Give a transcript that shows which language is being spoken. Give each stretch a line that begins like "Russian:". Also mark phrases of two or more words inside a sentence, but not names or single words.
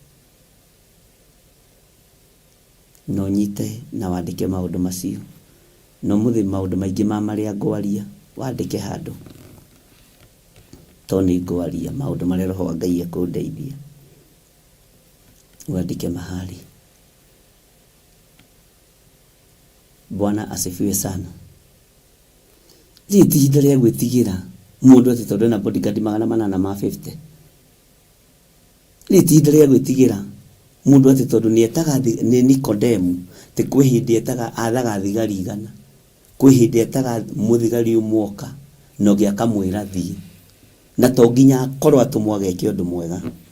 Kikuyu: No nyite na wandĩke maũndũ macio. No mũthĩ maũndũ maingĩ marĩa ngwaria wandĩke handũ, to nĩ ngwaria maũndũ marĩa Roho wa Ngai akũndeithia, wandĩke mahali.
Swahili: Bwana asifiwe sana.
Kikuyu: Ti ihinda rĩa gwĩtigĩra mũndũ atĩ tondũ na bodyguard 850. Ti ihinda rĩa gwĩtigĩra mũndũ atĩ tondũ nĩ etaga nĩ Nikodemu, ti kwĩ hĩndĩ etaga athaga thigari igana, kwĩ hĩndĩ etaga mũthigari ũmwoka no gĩa kamwĩra thiĩ, na to nginya akorwo atũmwo ageke ũndũ mwega.